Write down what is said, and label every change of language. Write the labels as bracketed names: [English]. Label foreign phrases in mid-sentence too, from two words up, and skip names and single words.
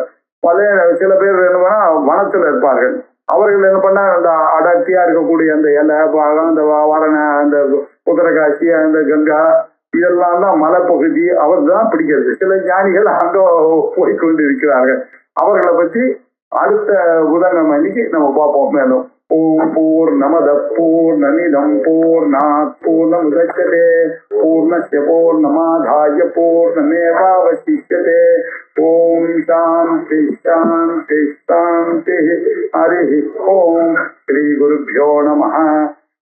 [Tamil] சில பேர் என்ன பண்ணா வனத்துல இருப்பார்கள், அவர்கள் என்ன பண்ணா அந்த அடர்த்தியா இருக்கக்கூடிய அந்த இலை பாகம், அந்த வாரணை, அந்த உத்தரகாசி, அந்த கங்கா, இதெல்லாம் தான் மலைப்பகுதி அவர் தான் பிடிக்கிறது. சில ஞானிகள் அங்க போய்கொண்டு இருக்கிறார்கள். அவர்களை பற்றி அடுத்த புதன்கிழமை அன்னைக்கு நம்ம பார்ப்போம். [Sanskrit] மேலும் ओम् पूर्णमद पूर्णमिदम् पूर्णात् पूर्णमुदच्यते पूर्णस्य पूर्णमादाय पूर्णमेवावशिष्यते. ओम् शान्ति शान्ति शान्ति. हरि ओम्. श्री गुरुभ्यो नमः.